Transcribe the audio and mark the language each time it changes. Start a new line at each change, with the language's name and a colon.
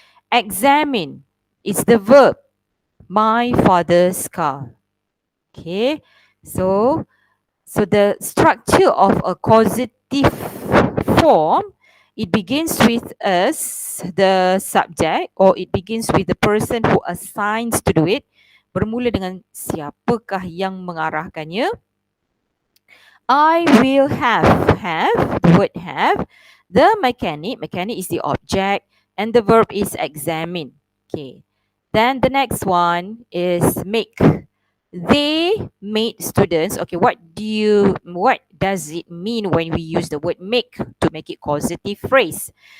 English: Examine is the verb. My father's car. Okay, so the structure of a causative form, it begins with us, the subject, or it begins with the person who assigns to do it.
Malay: Bermula dengan siapakah yang mengarahkannya.
English: I will have, the word have. The mechanic is the object, and the verb is examine. Okay. Then the next one is make. They made students. Okay, what does it mean when we use the word make to make it causative phrase?